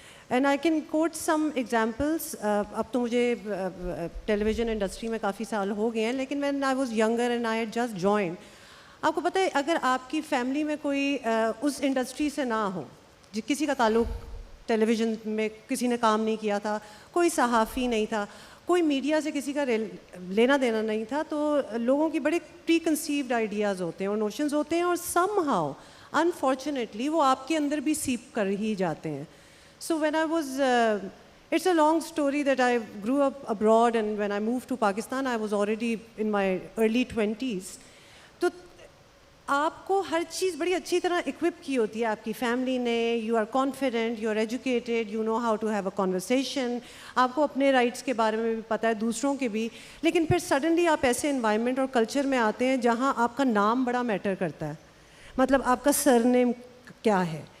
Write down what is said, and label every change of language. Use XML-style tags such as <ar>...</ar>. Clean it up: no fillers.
<en>And I can quote some examples.</en> <ur>اب تو مجھے ٹیلی ویژن انڈسٹری میں کافی سال ہو گئے ہیں لیکن</ur> <en>when I was younger and I had just join,</en> <ur>آپ کو پتہ ہے اگر آپ کی فیملی میں کوئی اس انڈسٹری سے نہ ہو, کسی کا تعلق ٹیلی ویژن میں کسی نے کام نہیں کیا تھا, کوئی صحافی نہیں تھا, کوئی میڈیا سے کسی کا لینا دینا نہیں تھا, تو لوگوں کی بڑے پری کنسیوڈ آئیڈیاز ہوتے ہیں اور نوشنز ہوتے ہیں اور</ur> <en>somehow unfortunately</en> <ur>وہ آپ کے اندر بھی سیپ کر ہی جاتے ہیں.</ur> <en>So when I was, it's a long story that I grew up abroad and when I moved to Pakistan I was already in my early 20s.</en> <ur>تو آپ کو ہر چیز بڑی اچھی طرح اکوپ کی ہوتی ہے آپ کی فیملی نے,</ur> <en>you are confident, you are educated, you know how to have a conversation,</en> <ur>آپ کو اپنے رائٹس کے بارے میں بھی پتہ ہے, دوسروں کے بھی. لیکن پھر سڈنلی آپ ایسے انوائرمنٹ اور کلچر میں آتے ہیں جہاں آپ کا نام بڑا میٹر کرتا ہے, مطلب آپ کا سر نیم کیا ہے.</ur>